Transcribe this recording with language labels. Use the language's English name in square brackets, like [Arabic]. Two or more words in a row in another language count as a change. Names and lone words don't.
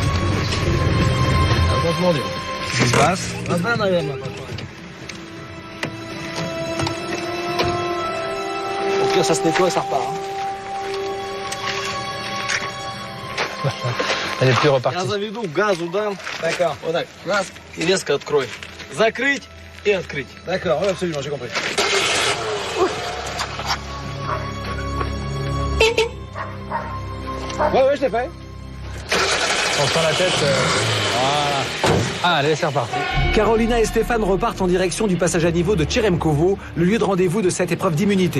[French] Franchement, Dieu. Qu'est-ce qui se passe? Au pire, ça se nettoie et ça repart. Elle est plus repartie. [Russian] Я заведу газу дам. D'accord, вот так. Газ и резко открой. Закрыть и открыть. [French] D'accord, oui, absolument, j'ai compris. Ouais, je l'ai fait. On sent la tête. Voilà. Ah, allez, c'est reparti. Carolina et Stéphane repartent en direction du passage à niveau de Cheremkovo, le lieu de rendez-vous de cette épreuve d'immunité.